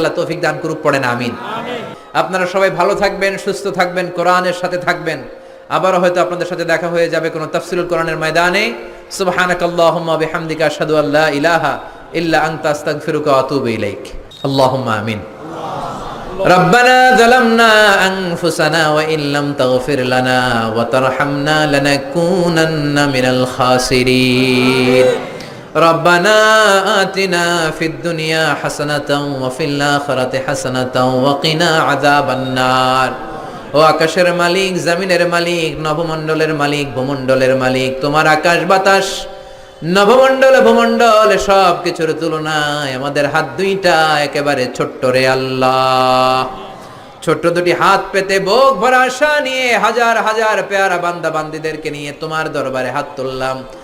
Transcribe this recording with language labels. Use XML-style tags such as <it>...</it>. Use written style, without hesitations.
<bn>আল্লাহ তৌফিক দান করুক, পড়েন আমিন। আপনারা সবাই ভালো থাকবেন, সুস্থ থাকবেন, কোরআনের সাথে থাকবেন। আবারও হয়তো আপনাদের সাথে দেখা হয়ে যাবে কোনো তাফসীরুল কোরআনের ময়দানে।</bn> <ar>সুবহানাকাল্লাহুম্মা বিহামদিকা আশহাদু আল্লা ইলাহা ইল্লা আনতা আস্তাগফিরুকা ওয়া আতুবু ইলাইক। আল্লাহুম্মা আমিন। ربنا ظلمنا أنفسنا وإن لم تغفر لنا وترحمنا لنكونن من الخاسرين ربنا آتنا في الدنيا حسنة وفي الآخرة حسنة وقنا عذاب النار।</ar> <bn>ও আকাশের মালিক, জমিনের মালিক, নবমণ্ডলের মালিক, ভূমণ্ডলের মালিক, তোমার আকাশ বাতাস, নবমণ্ডল ভূমণ্ডল সব কিছুর তুলনায় আমাদের হাত দুইটা একেবারে ছোট্ট রে আল্লাহ। ছোট্ট দুটি হাত পেতে বুক ভরা আশা নিয়ে হাজার হাজার পেয়ারা বান্দা বান্দীদেরকে নিয়ে তোমার দরবারে হাত তুললাম।</bn>